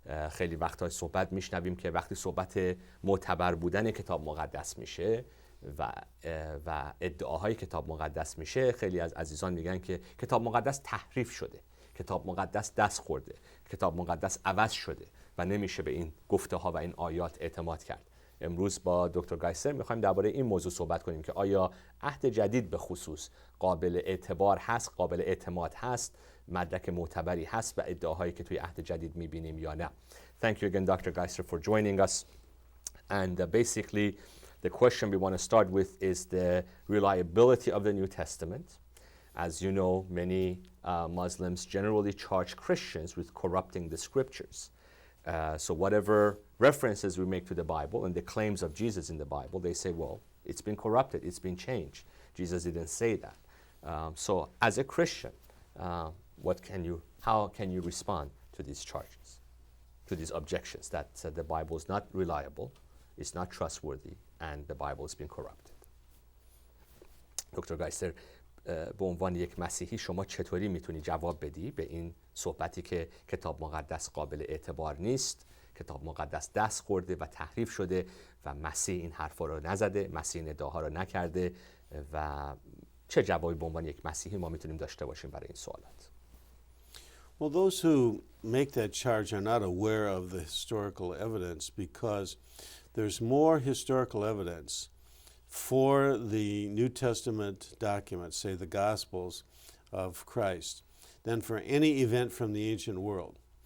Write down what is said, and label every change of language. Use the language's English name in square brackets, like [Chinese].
[Persian] خیلی وقتا صحبت میشنویم که وقتی صحبت معتبر بودن کتاب مقدس میشه و ادعاهای کتاب مقدس میشه، خیلی از عزیزان میگن که کتاب مقدس تحریف شده، کتاب مقدس دست خورده، کتاب مقدس عوض شده و نمیشه به این گفته ها و این آیات اعتماد کرد. امروز با دکتر گایسلر میخوایم درباره این موضوع صحبت کنیم که آیا عهد جدید به خصوص قابل اعتبار هست، قابل اعتماد هست، مدرک معتبری هست و ادعاهایی که توی عهد جدید میبینیم یا نه. [English] Thank you again, Dr. Geiser, for joining us. And basically, the question we want to start with is the reliability of the New Testament. As you know, many Muslims generally charge Christians with corrupting the scriptures. So whatever references we make to the Bible and the claims of Jesus in the Bible, they say, well, it's been corrupted, it's been changed. Jesus didn't say that. So as a Christian, how can you respond to these charges, to these objections that the Bible is not reliable, it's not trustworthy, and the Bible has been corrupted? Dr. [Persian] Geiser, به عنوان یک مسیحی شما چطوری میتونی جواب بدی به این صحبتی که کتاب مقدس قابل اعتبار نیست، کتاب مقدس دست خورده و تحریف شده و مسیح این حرفا رو نزده، مسیح این ادعاها رو نکرده و چه جوابی به عنوان یک مسیحی ما میتونیم داشته باشیم برای این سوالات؟ [English] Well, those who make that charge are not aware of the historical evidence because there's more historical evidence for the New Testament documents, say the Gospels of Christ, than for any event from the ancient world.